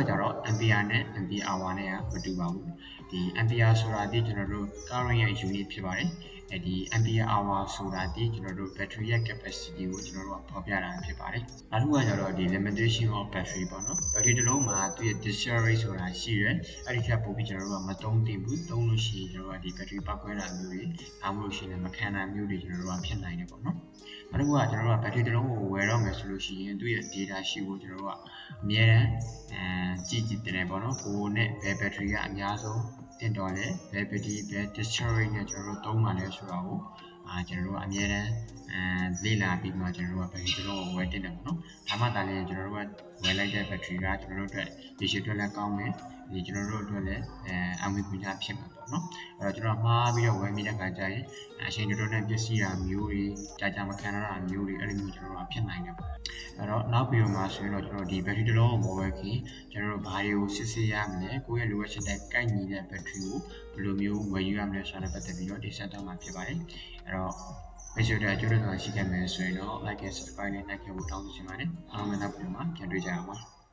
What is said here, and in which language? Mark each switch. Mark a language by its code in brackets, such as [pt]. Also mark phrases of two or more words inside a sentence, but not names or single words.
[my] ကျတော့ ampere နဲ့ [en] ampere hour [my] နဲ့မတူပါဘူးဒီ ampere ဆိုတာဒီကျွန်တော်တို့ current ရဲ့ unit ဖြစ်ပါတယ်ဒီ [en] ampere hour [my] ဆိုတာဒီကျွန်တော်တို့ battery ရဲ့ capacity ကိုကျွန်တော်တို့ကဖော်ပြတာဖြစ်ပါတယ်နောက်တစ်ခုကကျတော့ဒီ [en] limitation of battery [my] ပေါ့နော် battery တစ်လုံးမှာသူ့ရဲ့ [en] discharge rate [my] ဆိုတာရှိတယ်အဲ့ဒီထက်ပိုပြီးကျွန်တော်တို့ကမ သုံးသင့်ဘူးသုံးလို့ရှိရင်ကျွန်တော်တို့ကဒီ battery ပောက်ကွဲတာမျိုးတွေဒါမှမဟုတ်ရှင်လည်းမခံတာမျိုးတွေကျွန်တော်တို့ကဖြစ်နိုင်တယ်ပေါ့နော်နောက်တစ်ခုကကျွန်တော်တို့က battery တစ်လုံးကိုဝယ်တော့မယ်ဆိုလို့ရှိရင်သူ့ရဲ့ data ရှိဖို့ကျွန်တော်တို့ကအမြဲတမ်းကြ ည့်တင်တယ်ပေါ့နော်ကိုနဲ့ဘယ် battery ကအများဆုံးတင်တော်လဲဘယ် battery ဘယ် [en] discharge rate [my] နဲ့ကျွန်တော်တို့သုံးမှလဲဆိုတာကိုကျွန်တော်တို့ကအများအားလေ့လာပြီးမှကျွန်တော်တို့က battery တစ်လုံးကိုဝယ်တင်တယ်ပေါ့နော်ဒါမှသာလည်းကျွန်တော်တို့က ဝယ်လိုက်တဲ့ battery ကကျွန်တော်တို့အတွက်ရေရှည်အတွက်လည်းကောင်းမယ်ဒီကျွန်တော်တို့အတွက်လည်းအငွေပညာဖြစ်မှာပေါ့နော်အဲ့တော့ ကျွန်တော်မှားပြီးတော့ဝယ်မိတဲ့ခါကျရင်အချိန်တော်တော်နဲ့ပျက်စီးတာမျိုးတွေကြာမခံရတာမျိုးတွေအဲ့လိုမျိုးကျွန်တော်တို့ဖြစ်နိုင်တယ်ပေါ့အဲ့တော့နောက်ပြီးတော့မှဆိုရင်တော့ကျွန်တော်ဒီ battery တစ်လုံးကိုဝယ်ခင်ကျွန်တော်တို့ဘာတွေကိုစစ်ဆေးရမလဲကိုယ့်ရဲ့လိုအပ်ချက်တဲ့ကိုက်ညီတဲ့ battery ကိုဘယ်လိုမျိုးဝယ်ယူရမလဲဆိုတာနဲ့ပတ်သက်ပြီးတော့ဒီဆက်တော့မှာဖြစ်ပါတယ်အဲ့တော့မိတ်ဆွေတို့အကျိုးတော်ရှိခဲ့မယ်ဆိုရင်တော့ [en] like and subscribe [my] နဲ့နှိုက်ခဲ့ဖို့တောင်းဆိုချင်ပါတယ်အားလုံးပဲနောက်ပြီးတော့မှပြန်တွေ့ကြအောင်ပါ